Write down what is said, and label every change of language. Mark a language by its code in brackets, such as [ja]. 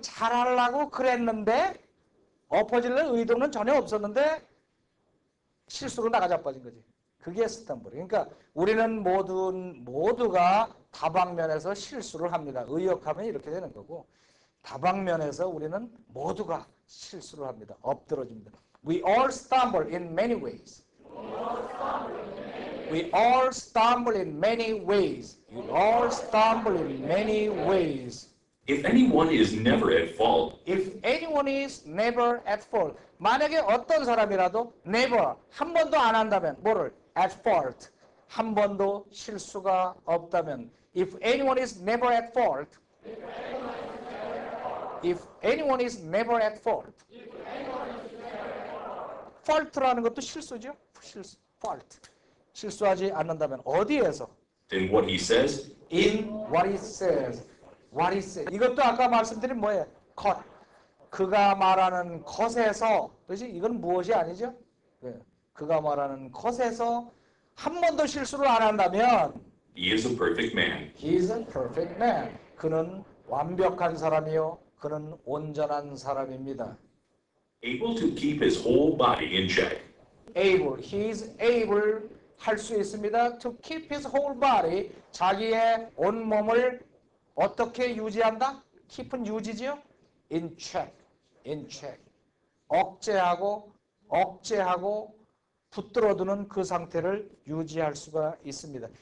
[ko] 잘하려고 그랬는데 엎어지려는 의도는 전혀 없었는데 실수로 나가자빠진 거지. 그게 스탬블. 그러니까 우리는 모두가 다방면에서 실수를 합니다. 의역하면 이렇게 되는 거고 다방면에서 우리는 모두가 실수를 합니다. 엎드러집니다. [en] We all stumble in many ways. We all stumble in many ways. We all stumble in many ways. If anyone is never at fault, If anyone is never at fault. [ko] 만약에 어떤 사람이라도 never, 한 번도 안 한다면 뭐를? [en] at fault. [ko] 한 번도 실수가 없다면 [en] If anyone is never at fault. If anyone is never at fault. [ko] fault라는 것도 실수죠. 실수. fault. 실수하지 않는다면 어디에서? [en] then what he says In what he says. What he says. [ko] 이것도 아까 말씀드린 뭐예요? 것. 그가 말하는 것에서. 그렇지? 이건 무엇이 아니죠? 네. 그가 말하는 것에서 한 번도 실수를 안 한다면 [en] he is a perfect man. He is a perfect man. [ko] 그는 완벽한 사람이요. 그는 온전한 사람입니다. [en] Able to keep his whole body in check. Able. He is able [ko] 할 수 있습니다. [en] To keep his whole body. [ko] 자기의 온 몸을 어떻게 유지한다? keep은 유지죠. [en] In check. In check. [ko] 억제하고 붙들어두는 그 상태를 유지할 수가 있습니다.